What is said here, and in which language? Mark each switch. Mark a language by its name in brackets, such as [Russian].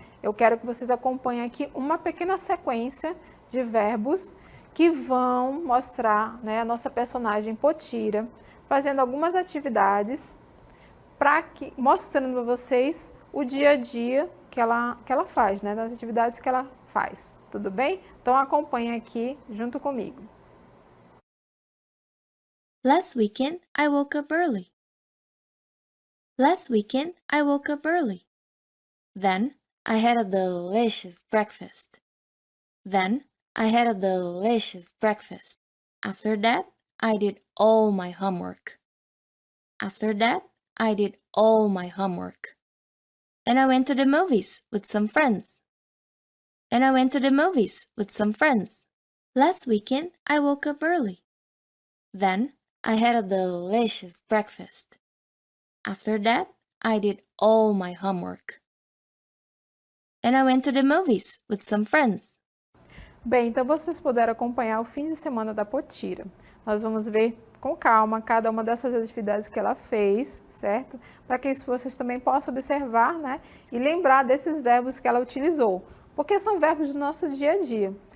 [Portuguese] Eu quero que vocês acompanhem aqui uma pequena sequência de verbos que vão mostrar, né, a nossa personagem Potira fazendo algumas atividades mostrando para vocês o dia a dia que ela faz, né, das atividades que ela faz. Tudo bem? Então acompanhe aqui junto comigo. [English] Last weekend, I woke up early. Last weekend, I woke up early. Then, I had a delicious breakfast. Then, I had a delicious breakfast. After that, I did all my homework. After that, I did all my homework. And I went to the movies with some friends. And I went to the movies with some friends. Last weekend, I woke up early. Then, I had a delicious breakfast. After that, I did all my homework. And I went to the movies with some friends. [Portuguese] Bem, então vocês puderam acompanhar o fim de semana da Potira. Nós vamos ver com calma cada uma dessas atividades que ela fez, certo? Para que vocês também possam observar, né? E lembrar desses verbos que ela utilizou, porque são verbos do nosso dia a dia.